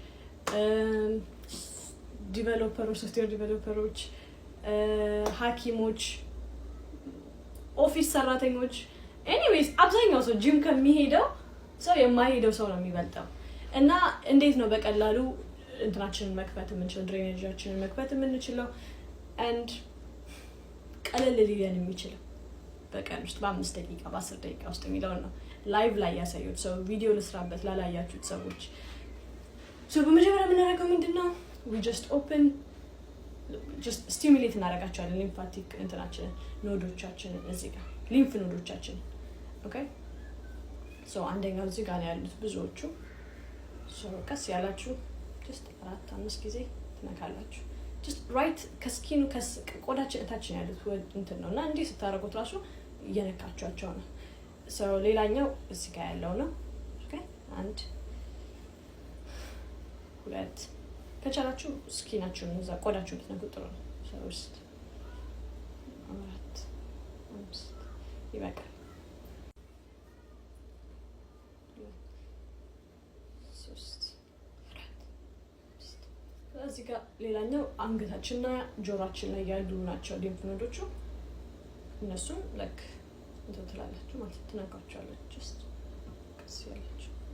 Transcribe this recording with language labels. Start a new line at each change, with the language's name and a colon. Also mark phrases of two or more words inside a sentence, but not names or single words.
Amharic: ዲቨሎፐሮች
English: software developers
Amharic: ሐኪሞች ኦፊስ ሰራተኞች ኤኒዌይስ አብዛኛው ሰው ጂም ከሚሄደው ሰው የማይሄደው ሰው ነው የሚበልጠው እና እንዴት ነው በቀላሉ እንትናችንን መክፈት የምንችለው ድሬኔጃችንን መክፈት የምንችለው and ቀለል ሊለን የሚችለው በቀን ውስጥ በ5 ደቂቃ በ10 ደቂቃ ውስጥ የሚለው ነው ላይቭ ላይ ያሳዩት ሰው ቪዲዮ ልስራበት ላላያችሁት ሰዎች በመጀመሪያ የምናደርገው ምንድነው
English: we just stimulate
Amharic: እናደርጋቸዋለን ሊምፋቲክ እንትናችንን ኖዶቻችንን እዚህ ጋር ሊምፍ ኖዶቻችን ኦኬ አንደኛው እዚህ ጋር ያሉት ብዙዎቹ ቀስ ያላችሁ just 4-5 ጊዜ ትነካላችሁ
English: just right
Amharic: ከስኪኑ ከቆዳችን እታችን ያሉት እንትን ነውና እንዴ ስታረጉት ራሱ እየነካቻቸው ነው ሌላኛው እዚህ ጋር ያለው ነው ኦኬ 1 2 ከቻላችሁ ስኪናችሁን እዛ ቆዳችሁን ትነኩት ነው 3 4 5 ይበቃል እዚህ ጋር ሌላኛው አንገታችንና ጆሮአችን ላይ ያሉ ናቸው ሊምፍ ኖዶቹ እነሱም ላይክ እንትን ትላላችሁ ማለት ትነካቸዋለች just ቀስ ያላችሁ